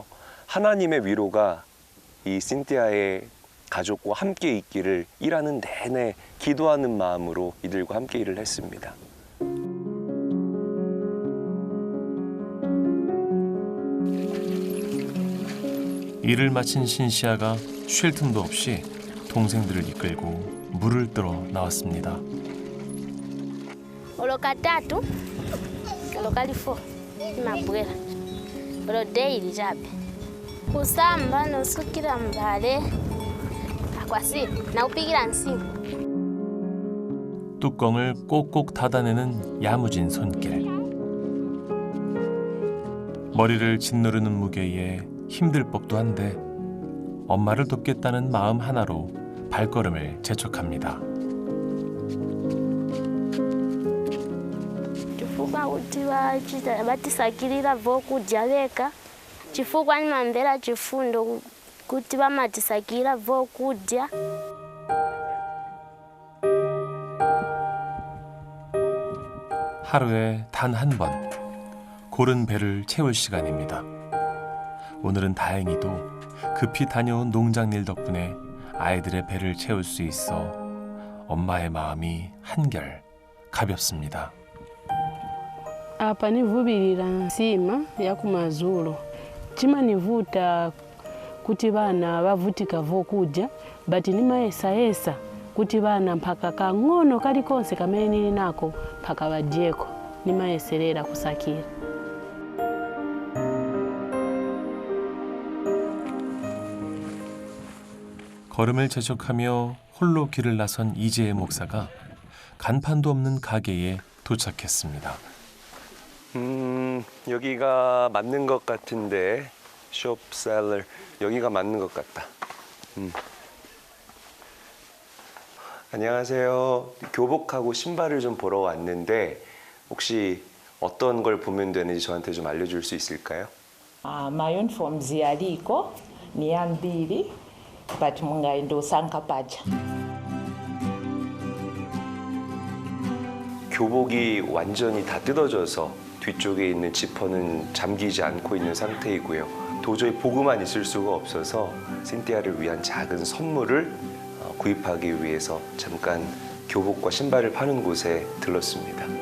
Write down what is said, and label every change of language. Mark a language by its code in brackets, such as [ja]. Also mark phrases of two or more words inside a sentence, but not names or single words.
[ko] 하나님의 위로가 이 신티아의 가족과 함께 있기를 일하는 내내 기도하는 마음으로 이들과 함께 일을 했습니다. 일을 마친 신시아가 쉴 틈도 없이 동생들을 이끌고 물을 뜨러 나왔습니다. [ny] Oloka 3, oloka 4 mabwera olo daily chabe kusamba nosukira mbale akwasi nakupigira nsimu. [ko] 뚜껑을 꼭꼭 닫아내는 야무진 손길. 머리를 짓누르는 무게에 힘들 법도 한데 엄마를 돕겠다는 마음 하나로 발걸음을 재촉합니다. [ny] Chifukwa kuti batisakirira vokudya veka chifukwa nimambera chifundo kuti vamatisakirira vokudya. [ko] 하루에 단 한 번 고른 배를 채울 시간입니다. 오늘은 다행히도 급히 다녀온 농장 일 덕분에 아이들의 배를 채울 수 있어 엄마의 마음이 한결 가볍습니다. [ny] Apa nivubirira nsima ya kumazulu chimanivuta kuti vana vavutika vokudya but nimayesayesa kuti vana mpaka kang'ono kalikonse kamene nili nako mpaka vadyeko nimayeserera kusakira. [ko] 걸음을 재촉하며 홀로 길을 나선 이재혜 목사가 간판도 없는 가게에 도착했습니다. 여기가 맞는 것 같은데 숍셀러 여기가 맞는 것 같다. 안녕하세요. 교복하고 신발을 좀 보러 왔는데 혹시 어떤 걸 보면 되는지 저한테 좀 알려줄 수 있을까요? [en] My uniforms [ny] yaliko ni ambiri but mungaenda osanga pacha. [ko] 교복이 완전히 다 뜯어져서 뒤쪽에 있는 지퍼는 잠기지 않고 있는 상태이고요. 도저히 보고만 있을 수가 없어서 신티아를 위한 작은 선물을 구입하기 위해서 잠깐 교복과 신발을 파는 곳에 들렀습니다.